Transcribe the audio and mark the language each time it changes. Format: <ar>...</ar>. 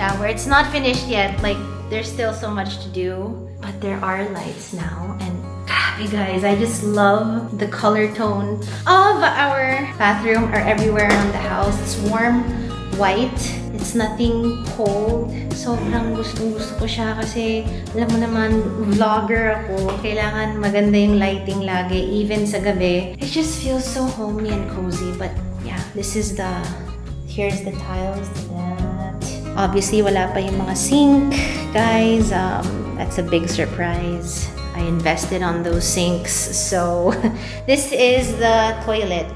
<en>It's not finished yet. Like, there's still so much to do. But there are lights now. And grabe, guys, I just love the color tone of our bathroom or everywhere around the house. It's warm white. It's nothing cold.</en> <tl>Sobrang gusto ko siya kasi alam mo naman, vlogger ako. Kailangan maganda yung lighting lagi,</tl> <en>even sa gabi. It just feels so homey and cozy. But yeah, here's the tiles to that. Obviously,</en> <tl>wala pa yung mga</tl> <en>sink, guys. That's a big surprise. I invested on those sinks. So, this is the toilet.</en>